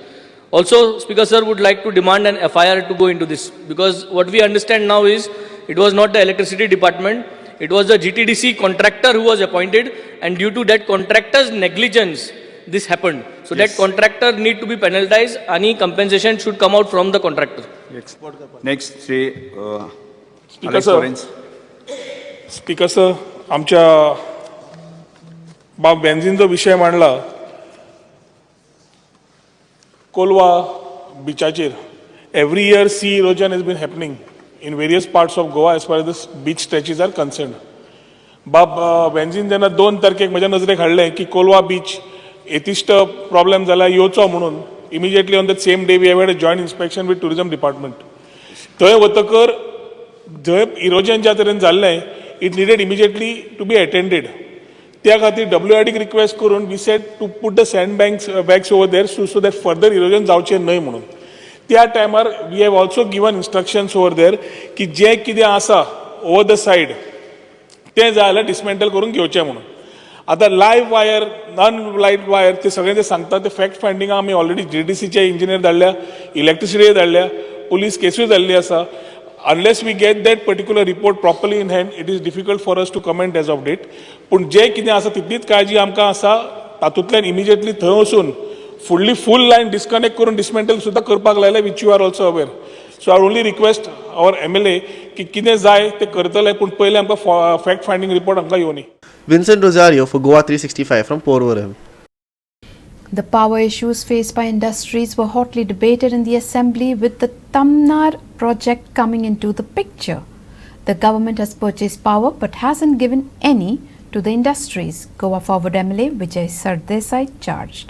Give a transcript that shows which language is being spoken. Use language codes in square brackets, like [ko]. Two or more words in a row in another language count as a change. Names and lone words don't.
[en] Also, Speaker Sir would like to demand an FIR to go into this, because what we understand now is it was not the electricity department, it was the GTDC contractor who was appointed, and due to that contractor's negligence, this happened. So that contractor need to be penalized. Any compensation should come out from the contractor. Next, Shri Speaker Alex Sir. Lawrence. [kok] स्पीकर सर, आमच्या बेन्झीनचो विशय मांडला कोलवा बिचाचेर. [en] Every year sea erosion has been happening in various parts of Goa as far as the beach stretches are concerned. [kok] बेन्झीन जेन्ना 2 तारखेक म्हज्या नजरेक हाडलें की कोलवा बीच एथिस्ट प्रॉब्लेम जाला येवचो म्हणून, [en] immediately on the same day we have had a joint inspection with tourism department. [kok] थंय वतकर थंय इरोजन ज्या तरेन जाल्लें, [en] it needed immediately to be attended. [kok] त्या खातीर WRDक रिक्वेस्ट करून [en] we said to put the sand bags over there so that further erosion [kok] जावचें न्हय म्हणून. त्या टायमार [en] we have also given instructions over there [kok] की जें कितें आसा [en] over the side [kok] तें जाय जाल्यार डिसमेंटल करून घेवचें म्हणून. आतां [en] live wire, non live wire, [kok] ते सगळें ते सांगता ते [en] fact finding [kok] आमी ऑलरेडी GTDCचे इंजिनियर धाडल्या, इलेक्ट्रिसिटीचे धाडल्या, पुलीस केसूय जाल्ली आसा. [en] Unless we get that particular report properly in hand, it is difficult for us to comment as of date. [kok] पूण जे कितें आसा तितलीच काळजी आमकां आसा, तातूंतल्यान इमिजिएटली थंय वचून [en] full line disconnect [kok] करून डिसमेंटल सुद्दां करपाक लायलें, [en] which you are also aware. so I only request our MLA [kok] की कितें जाय तें करतले, पूण पयलें आमकां [en] fact finding report [kok] आमकां येवनी. [en] Vincent Rosario for GOA365 from Porvorim. The power issues faced by industries were hotly debated in the Assembly, with the Tamnar project coming into the picture. The government has purchased power but hasn't given any to the industries, Goa Forward MLA Vijay Sardesai charged.